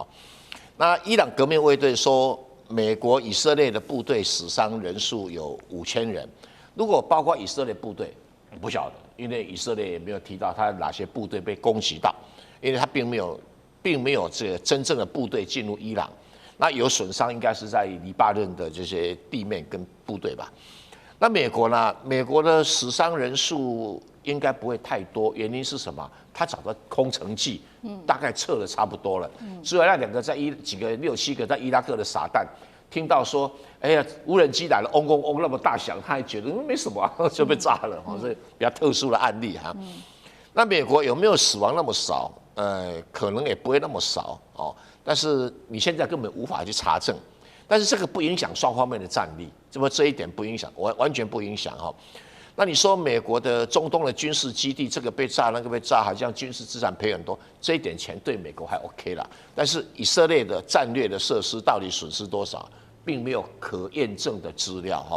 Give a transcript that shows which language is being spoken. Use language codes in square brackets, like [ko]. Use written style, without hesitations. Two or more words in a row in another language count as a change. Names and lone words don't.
[zh] 那伊朗革命衛隊說，美國以色列的部隊死傷人數有5000人，如果包括以色列部隊，不曉得，因為以色列也沒有提到他哪些部隊被攻擊到，因為他並沒有這個真正的部隊進入伊朗，那有損傷應該是在黎巴嫩的這些地面跟部隊吧。那美國呢？美國的死傷人數應該不會太多，原因是什麼？他找到空城計，大概測的差不多了。只有那2個在幾個6、7個在伊拉克的傻蛋，聽到說，哎呀，無人機來了，嗡嗡嗡那麼大響，他還覺得沒什麼啊，就被炸了。所以比較特殊的案例哈。那美國有沒有死亡那麼少？可能也不會那麼少哦。但是你現在根本無法去查證。但是這個不影響雙方面的戰力，這一點不影響，完全不影響哈。那你說美國的中東的軍事基地，這個被炸，那個被炸，好像軍事資產賠很多，這一點錢對美國還 OK 啦。但是以色列的戰略的設施到底損失多少，並沒有可驗證的資料哈。